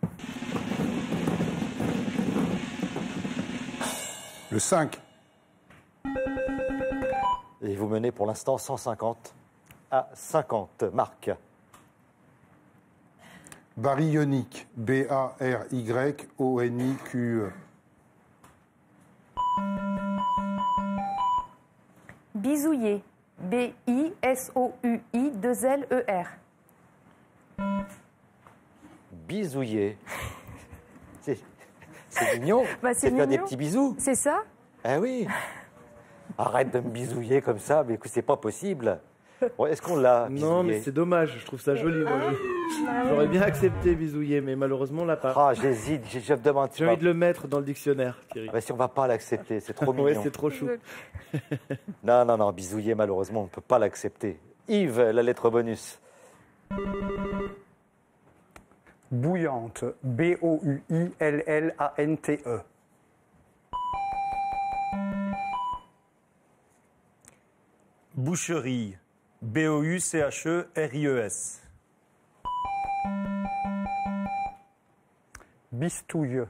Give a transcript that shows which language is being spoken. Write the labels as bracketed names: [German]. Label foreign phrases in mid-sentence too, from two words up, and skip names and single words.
[French] Le 5. Et vous menez pour l'instant 150 à 50. Marc. Baryonique. B-A-R-Y-O-N-I-Q-E. Bisouiller. B-I-S-O-U-I-2-L-E-R. Bisouiller. C'est mignon. Bah, c'est faire des mignon. petits bisous. C'est ça? Ah oui. Arrête de me bisouiller comme ça, mais écoute, c'est pas possible. Bon, est-ce qu'on l'a Non, mais bisouillé c'est dommage, je trouve ça joli. Moi. J'aurais bien accepté bisouiller, mais malheureusement, on l'a pas. Ah, j'hésite, je me demande. J'ai envie de le mettre dans le dictionnaire, Thierry. Ah, mais si on va pas l'accepter, c'est trop mignon. Ouais, c'est trop chou. Non, non, non, bisouiller, malheureusement, on ne peut pas l'accepter. Yves, la lettre bonus. Bouillante. B-O-U-I-L-L-A-N-T-E. Boucherie. B-O-U-C-H-E-R-I-E-S. Bistouille.